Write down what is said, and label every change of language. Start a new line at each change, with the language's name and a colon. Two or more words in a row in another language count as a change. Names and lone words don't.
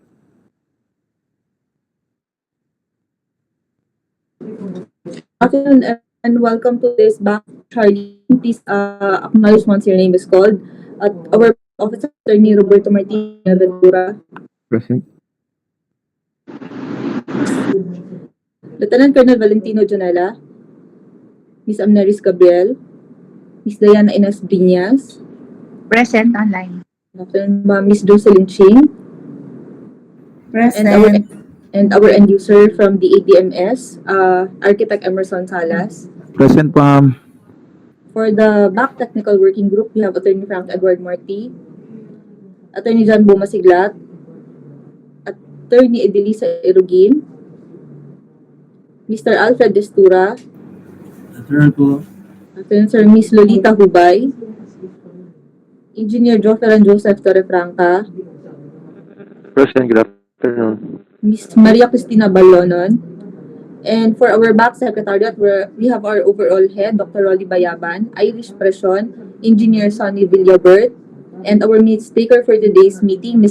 English: Afternoon and welcome to this back Charlie. Please acknowledge once your name is called. At our back officer attorney Roberto Martinez Ventura, Present. Lieutenant Colonel Valentino Janela, Miss Amneris Gabriel, Miss Diana Ines Briñas, Present online. afternoon Miss Jocelyn Ching, and our end user from the ADMS, Architect Emerson Salas. Present, ma'am. For the back technical working group, we have Attorney Frank Edward Marti, Attorney John Bumasiglat, Attorney Edelisa Erugin, Mr. Alfred Destura, Attorney Sir Miss Lolita Hubay, Engineer Joferan Joseph Torrefranca, Present. Good afternoon. Miss Maria Cristina Balonon, and for our back secretariat, we have our overall head, Dr. Rolly Bayaban, Irish Presyon, Engineer Sonny Villabert, and our minute speaker for today's meeting, Ms.